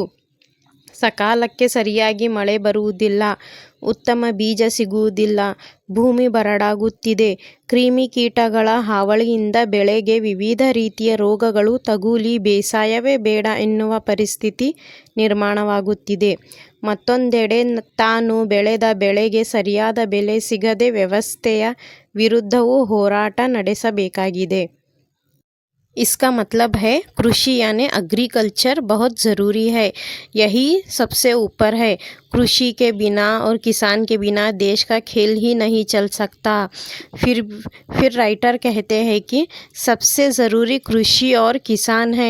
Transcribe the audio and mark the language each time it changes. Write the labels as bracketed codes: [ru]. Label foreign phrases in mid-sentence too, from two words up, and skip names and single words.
[kn] ಸಕಾಲಕ್ಕೆ ಸರಿಯಾಗಿ ಮಳೆ ಬರುವುದಿಲ್ಲ, ಉತ್ತಮ ಬೀಜ ಸಿಗುವುದಿಲ್ಲ, ಭೂಮಿ ಬರಡಾಗುತ್ತಿದೆ, ಕ್ರಿಮಿಕೀಟಗಳ ಹಾವಳಿಯಿಂದ ಬೆಳೆಗೆ ವಿವಿಧ ರೀತಿಯ ರೋಗಗಳು ತಗುಲಿ ಬೇಸಾಯವೇ ಬೇಡ ಎನ್ನುವ ಪರಿಸ್ಥಿತಿ ನಿರ್ಮಾಣವಾಗುತ್ತಿದೆ. ಮತ್ತೊಂದೆಡೆ ತಾನು ಬೆಳೆದ ಬೆಳೆಗೆ ಸರಿಯಾದ ಬೆಲೆ ಸಿಗದೆ ವ್ಯವಸ್ಥೆಯ ವಿರುದ್ಧವೂ ಹೋರಾಟ ನಡೆಸಬೇಕಾಗಿದೆ। [hi] इसका मतलब है कृषि यानी एग्रीकल्चर बहुत ज़रूरी है, यही सबसे ऊपर है। कृषि के बिना और किसान के बिना देश का खेल ही नहीं चल सकता। फिर राइटर कहते हैं कि सबसे ज़रूरी कृषि और किसान है।